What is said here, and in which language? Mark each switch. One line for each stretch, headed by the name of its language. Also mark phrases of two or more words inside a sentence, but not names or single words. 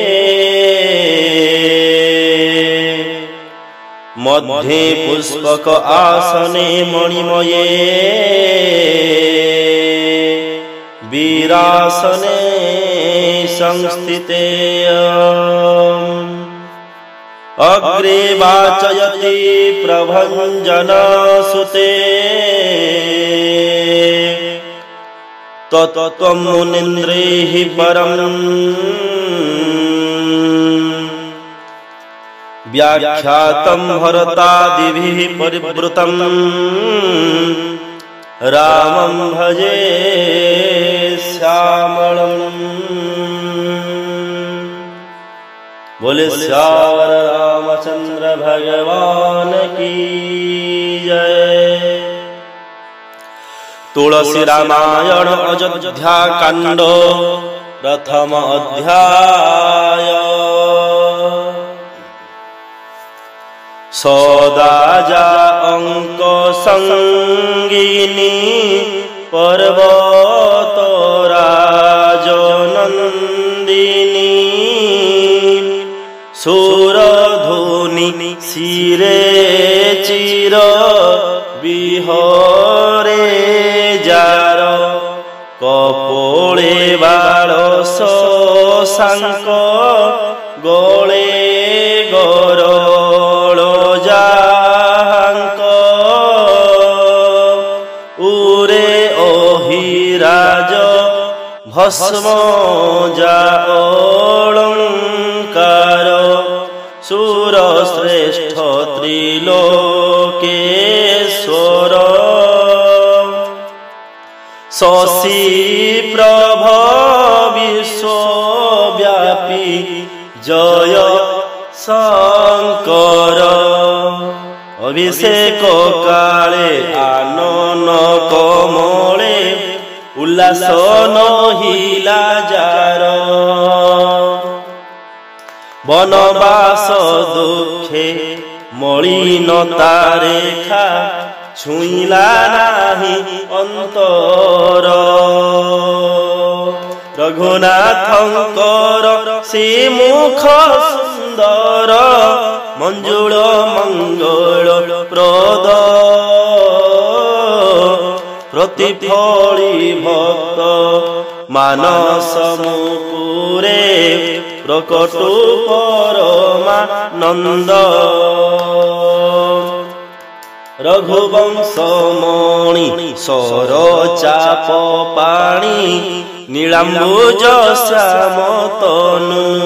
Sanskrit: मध्ये पुष्पक आसने मणिमये वीरासने संस्थिते अग्रे वाचयति प्रभञ्जनसुते तत्त्वं मुनीन्द्रैः परम् व्याख्यातं भरतादिभिः परिवृतं रामं भजे श्यामलम्।
Hindi: बोले श्याम रामचंद्र भगवान की जय।
Odia: ତୁଳସୀ ରାମାୟଣ ଅଯୋଧ୍ୟା କାଣ୍ଡ ପ୍ରଥମ ଅଧ୍ୟାୟ। ସଦାଜା ଅଙ୍କ ସଙ୍ଗିନୀ ପର୍ବତରାଜନନ୍ଦିନୀ ସୁରଧୁନି ଶିରେ ଚିର ବିହରେ ଯାର କପୋଳେ ବାଳ ଶଶାଙ୍କ ଗଳେ ଗରଳ ଯାଙ୍କ ଉରେ ଅହିରାଜ ଭସ୍ମ ଯା ଅଳଙ୍କାର ସୁର ଶ୍ରେଷ୍ଠ ତ୍ରିଲୋକେଶ୍ୱର ଶଶି ପ୍ରଭ ବିଶ୍ୱବ୍ୟାପୀ ଜୟ ଶଙ୍କର ଅଭିଷେକ କାଳେ ଆନନ କମଳେ ଉଲ୍ଲାସ ନହିଲା ଯାର ବନବାସ ଦୁଖେ ମଳିନତା ରେଖା ଛୁଇଁଲା ନାହିଁ ଅନ୍ତର ରଘୁନାଥଙ୍କର ସେ ମୁଖ ସୁନ୍ଦର ମଞ୍ଜୁଳ ମଙ୍ଗଳ ପ୍ରଦ ପ୍ରତିଫଳି ଭକ୍ତ ମାନସ ମୁକୁରେ ପ୍ରକଟୁ ପରମାନନ୍ଦ ରଘୁବଂଶମଣି ଶରଚାପ ପାଣି ନୀଳାମ୍ବୁଜ ଶ୍ୟାମ ତନୁ